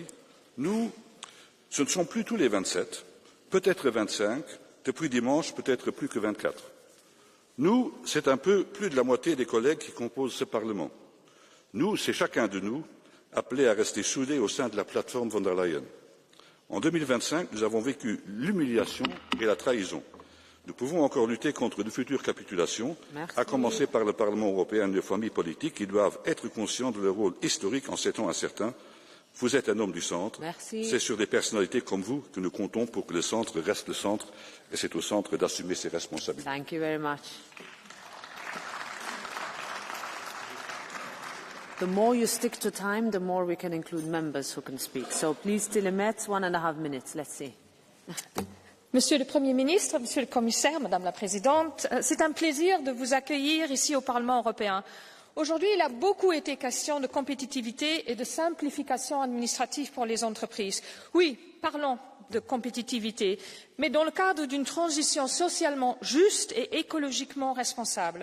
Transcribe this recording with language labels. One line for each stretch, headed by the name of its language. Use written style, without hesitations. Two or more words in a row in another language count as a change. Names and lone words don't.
French: Nous, ce ne sont plus tous les 27, peut-être 25, depuis dimanche, peut-être plus que 24. Nous, c'est un peu plus de la moitié des collègues qui composent ce Parlement. Nous, c'est chacun de nous appelé à rester soudés au sein de la plateforme von der Leyen. En 2025, nous avons vécu l'humiliation et la trahison. Nous pouvons encore lutter contre de futures capitulations, à commencer par le Parlement européen et les familles politiques qui doivent être conscients de leur rôle historique en ces temps incertains. Vous êtes un homme du centre. C'est sur des personnalités comme vous que nous comptons pour que le centre reste le centre et c'est au centre d'assumer ses responsabilités.
English: Thank you very much. The more you stick to time, the more we can include members who can speak. So please, Telemet, 1.5 minutes. Let's see.
French: Monsieur le Premier ministre, Monsieur le Commissaire, Madame la Présidente, c'est un plaisir de vous accueillir ici au Parlement européen. Aujourd'hui, il a beaucoup été question de compétitivité et de simplification administrative pour les entreprises. Oui, parlons de compétitivité, mais dans le cadre d'une transition socialement juste et écologiquement responsable.